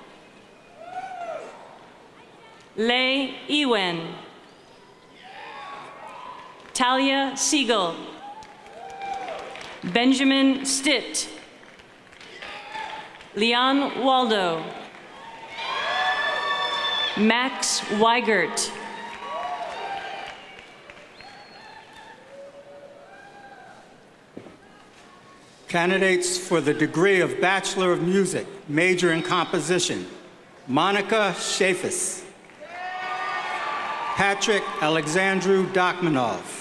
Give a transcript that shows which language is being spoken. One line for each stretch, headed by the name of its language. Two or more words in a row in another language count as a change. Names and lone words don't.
English: Lei Ewen. Talia Siegel. Benjamin Stitt. Leon Waldo. Max Weigert. Candidates for the degree of Bachelor of Music, major in composition, Monica Shafis. Patrick Alexandru Dakmanov.